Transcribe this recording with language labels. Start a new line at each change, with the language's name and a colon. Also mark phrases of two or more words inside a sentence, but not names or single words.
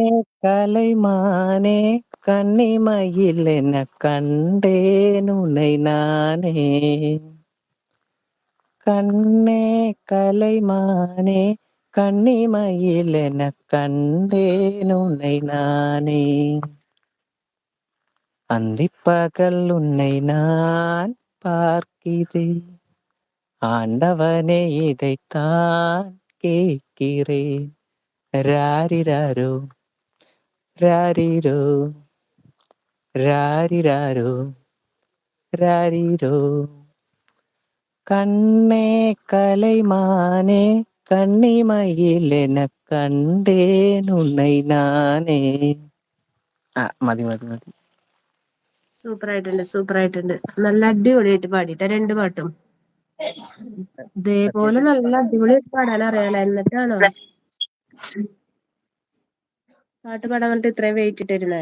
Tamil: கலைமானே கண்ணிமயிலென கண்டேனுனை நானே. கண்ணே கலைமானே கண்ணிமயிலென கண்டேனுனை நானே. அந்திப்பகல் உன்னை நான் பார்க்கிறேன், ஆண்டவனே இதைத்தான் கேட்கிறேன். ராரிராரோ ராரிரோ ராரிராரோ ராரிரோ. கண்ணே கலைமானே கண்ணிமயிலென கண்டேன் உன்னை நானே.
Malayalam: മതി. സൂപ്പർ ആയിട്ടുണ്ട്, സൂപ്പർ ആയിട്ടുണ്ട്. നല്ല അടിപൊളിയായിട്ട് പാടിട്ട രണ്ട് പാട്ടും. ഇതേപോലെ നല്ല അടിപൊളിയായിട്ട് പാടാൻ അറിയാലോ. എന്നിട്ടാണോ പാട്ട് പാടാൻ വേണ്ടിട്ട് ഇത്രയും വെയിറ്റ് ഇട്ടിരുന്നേ?